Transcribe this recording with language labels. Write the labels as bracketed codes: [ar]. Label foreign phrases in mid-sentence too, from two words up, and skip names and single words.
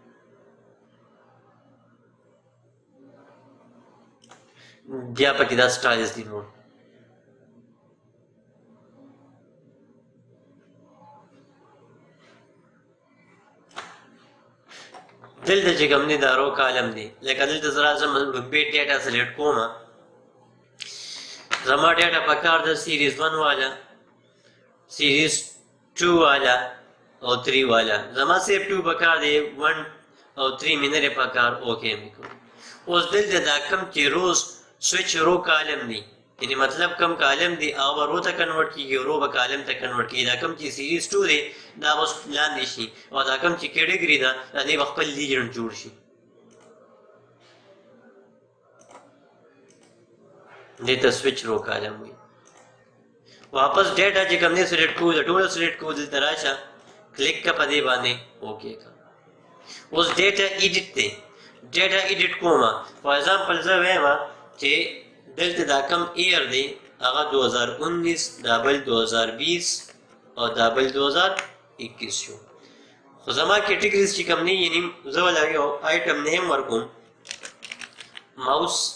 [ps] بیا پکې دا سټایلز دي نور دلته چې کوم دی دا [en] row column [ps] دی لکه دلته زه راځم لومبې [en] data select [ps] کوم زما ډیټا پکار ده سیریز 1 والا سیریز 2 والا او 3 والا زما صرف 2 پکار دی 1 او 3 مې نه پکار اوکې مې کو اوس دلته دا کم چې [en] rows switch row column [ps] دی یعنی مطلب کم کالم دی هغه رو ته کنورټ کیږي رو به کالم ته کنورټ کیږي دا کم چې سیریز 2 دی دا اوس لاندې شي او دا کم چې کیټګری ده دا دې خپل لیجنډ جوړ شي دې ته [en] switch row column [ps] وي واپس ډیټا چې کوم نه سلیکټ کو دا ټول سلیکټ کو دلته راشه کلیک کا پدې باندې اوکې کا اوس [en] data edit [ps] دی [en] data edit [ps] کومه [en] for example [ps] زه وایم چې دلته دا کم ایر دی هغه 2019 دابل 2020 او دابل 2021 شو خو زما کیټګریز چې کوم نه یعنی زه ولا یو آیټم نیم ورکوم ماوس